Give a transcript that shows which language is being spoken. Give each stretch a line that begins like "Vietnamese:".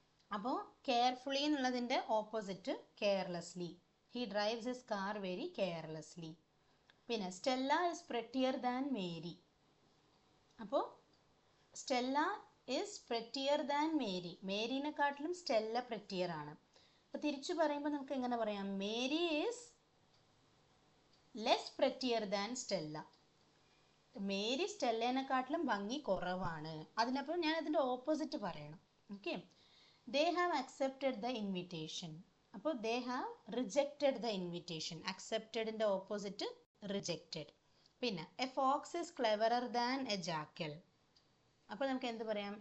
Malayalam: അപ്പോൾ കെയർഫുള്ളി എന്നുള്ളതിൻ്റെ opposite carelessly.
English: He drives his car very carelessly. പിന്നെ Stella is prettier than Mary. അപ്പോൾ Stella is prettier than Mary.
Malayalam: മേരീനെക്കാട്ടിലും Stella prettier ആണ്. അപ്പോൾ തിരിച്ചു പറയുമ്പോൾ നമുക്ക് എങ്ങനെ പറയാം?
English: Mary is less prettier than Stella.
Malayalam: Mary സ്റ്റെല്ലേനെക്കാട്ടിലും ഭംഗി കുറവാണ്. അതിനപ്പോൾ ഞാൻ അതിൻ്റെ ഓപ്പോസിറ്റ് പറയണം.
English: Okay, they have accepted the invitation. അപ്പോൾ they have rejected the invitation. അക്സെപ്റ്റഡിൻ്റെ opposite rejected. പിന്നെ a fox is cleverer than a jackal.
Malayalam: അപ്പോൾ നമുക്ക് എന്ത് പറയാം?